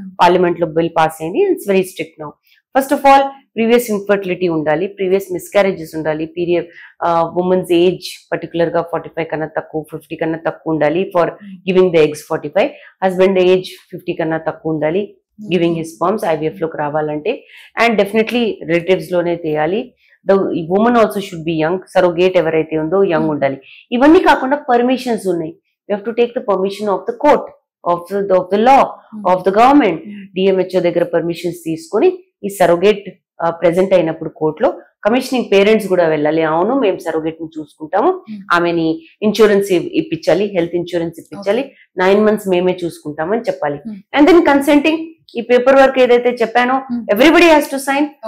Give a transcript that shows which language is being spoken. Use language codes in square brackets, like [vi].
[te] Parliament లో bill pass అయింది. [en] It's very strict now. [te] First of all previous infertility ఉండాలి, previous miscarriages ఉండాలి, period women's age particular గా 45 కన్నా తక్కువ, 50 కన్నా తక్కువ ఉండాలి [en] For giving the eggs. [te] 45 husband age 50 కన్నా తక్కువ ఉండాలి గివింగ్ హిస్ స్పర్మ్స్ IVF లోకి రావాలంటే. అండ్ డెఫినెట్లీ రిలేటివ్స్ లోనే తీయాలి. [en] The woman also should be young. [te] Surrogate ఎవరైతే ఉందో యంగ్ ఉండాలి. ఇవన్నీ కాకుండా పర్మిషన్స్ ఉన్నాయి. [en] we have to take the permission of the court, of the law, of the government. [te] DMHO దగ్గర పర్మిషన్స్ తీసుకొని ఈ సరోగేట్ ప్రెసెంట్ అయినప్పుడు కోర్టులో కమిషనింగ్ పేరెంట్స్ కూడా వెళ్ళాలి. అవును మేము సరోగేట్ ని చూసుకుంటాము, ఆమెని ఇన్సూరెన్స్ ఇప్పించాలి, హెల్త్ ఇన్సూరెన్స్ ఇప్పించాలి, 9 months మేమే చూసుకుంటామని చెప్పాలి. [en] and then consenting, [te] ఈ పేపర్ వర్క్ ఏదైతే చెప్పానో [en] Everybody has to sign.